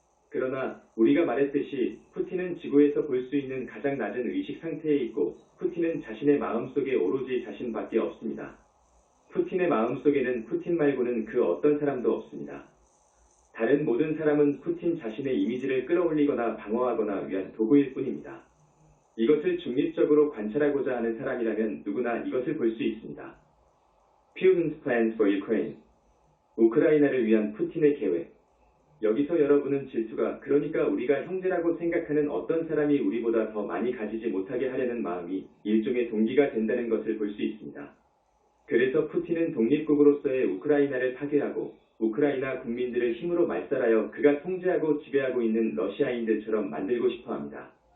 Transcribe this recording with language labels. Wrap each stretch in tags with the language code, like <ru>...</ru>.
<ko>그러나 우리가 말했듯이 푸틴은 지구에서 볼 수 있는 가장 낮은 의식 상태에 있고 푸틴은 자신의 마음속에 오로지 자신밖에 없습니다. 푸틴의 마음속에는 푸틴 말고는 그 어떤 사람도 없습니다. 다른 모든 사람은 푸틴 자신의 이미지를 끌어올리거나 방어하거나 위한 도구일 뿐입니다. 이것을 중립적으로 관찰하고자 하는 사람이라면 누구나 이것을 볼 수 있습니다.</ko> <en>Putin's plans for Ukraine.</en> <ko>우크라이나를 위한 푸틴의 계획. 여기서 여러분은 질투가, 그러니까 우리가 형제라고 생각하는 어떤 사람이 우리보다 더 많이 가지지 못하게 하려는 마음이 일종의 동기가 된다는 것을 볼 수 있습니다. 그래서 푸틴은 독립국으로서의 우크라이나를 파괴하고 우크라이나 국민들을 힘으로 말살하여 그가 통제하고 지배하고 있는 러시아인들처럼 만들고 싶어 합니다.</ko>